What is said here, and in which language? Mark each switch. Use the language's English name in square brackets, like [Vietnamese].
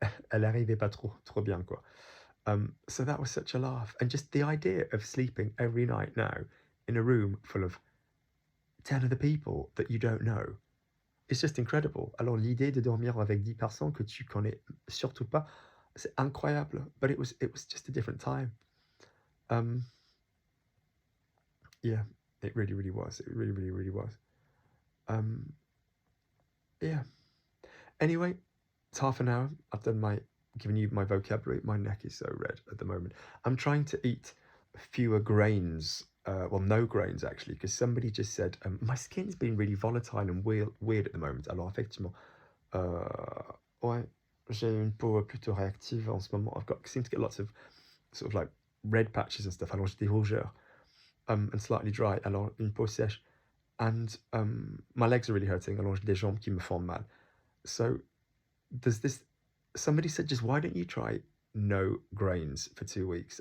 [French] Elle arrivait pas trop bien, quoi. [English] So that was such a laugh. And just the idea of sleeping every night now in a room full of 10 other people that you don't know, it's just incredible. [French] Alors l'idée de dormir avec 10 personnes que tu connais surtout pas, c'est incroyable. [English] But it was just a different time. Yeah, it really was. It really was. Yeah. Anyway, it's half an hour. I've given you my vocabulary. My neck is so red at the moment. I'm trying to eat fewer grains. Well, no grains actually, because somebody just said my skin's been really volatile and weird at the moment. [French] Alors effectivement, ouais, j'ai une peau plutôt réactive en ce moment. [English] Seem to get lots of sort of like red patches and stuff. [French] Alors j'ai des rougeurs, [English] and slightly dry. [French] Alors une peau sèche, [English] and my legs are really hurting. [French] Alors j'ai des jambes qui me font mal. [English] So there's this. Somebody said, just why don't you try no grains for 2 weeks?